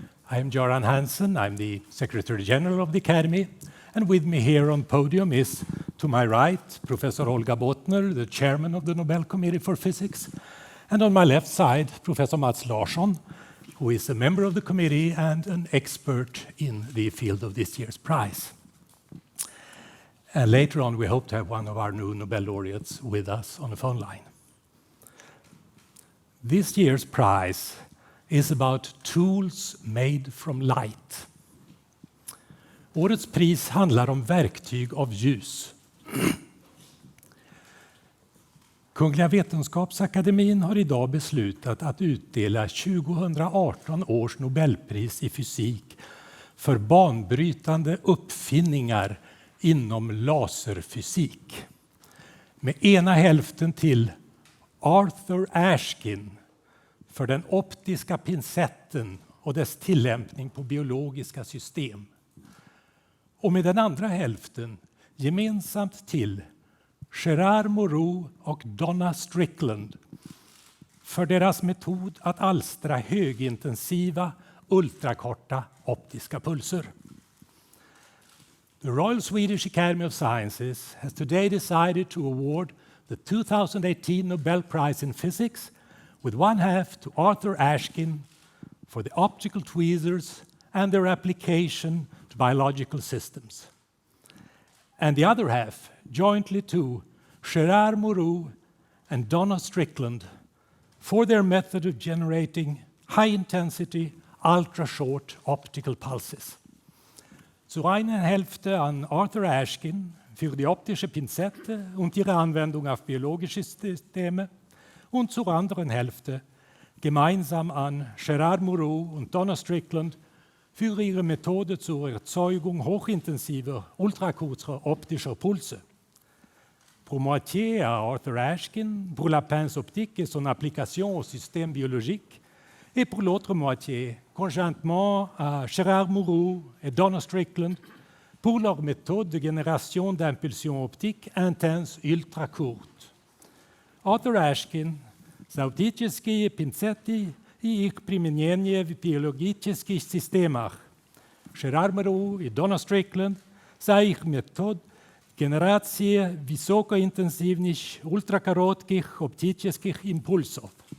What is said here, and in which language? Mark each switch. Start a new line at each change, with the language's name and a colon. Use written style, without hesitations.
English: I am Göran Hansson, I'm the Secretary General of the Academy, and with me here on podium is, to my right, Professor Olga Bottner, the Chairman of the Nobel Committee for Physics, and on my left side, Professor Mats Larsson, who is a member of the committee and an expert in the field of this year's prize. And later on, we hope to have one of our new Nobel laureates with us on the phone line. This year's prize is about tools made from light.
Swedish: Årets pris handlar om verktyg av ljus. Kungliga Vetenskapsakademin har idag beslutat att utdela 2018 års Nobelpris i fysik för banbrytande uppfinningar inom laserfysik. Med ena hälften till Arthur Ashkin för den optiska pincetten och dess tillämpning på biologiska system. Och med den andra hälften gemensamt till Gérard Mourou och Donna Strickland för deras metod att alstra högintensiva, ultrakorta optiska pulser.
English: The Royal Swedish Academy of Sciences has today decided to award the 2018 Nobel Prize in Physics with one half to Arthur Ashkin for the optical tweezers and their application to biological systems. And the other half jointly to Gérard Mourou and Donna Strickland for their method of generating high-intensity, ultra-short optical pulses.
German: Zur einen Hälfte an Arthur Ashkin für die optische Pinzette und ihre Anwendung auf biologische Systeme und zur anderen Hälfte gemeinsam an Gérard Mourou und Donna Strickland für ihre Methode zur Erzeugung hochintensiver, ultrakurzer optischer Pulse.
French: Pour moitié à Arthur Ashkin, pour la pince optique et son application au système biologique, et pour l'autre moitié, conjointement à Gérard Mourou et Donna Strickland, pour leur méthode de génération d'impulsions optiques intenses ultracourtes.
Russian: Arthur Ashkin za optические пинцеты и их применение в биологических системах. Gérard Mourou и Donna Strickland за их метод генерации высокоинтенсивных ультракоротких оптических импульсов.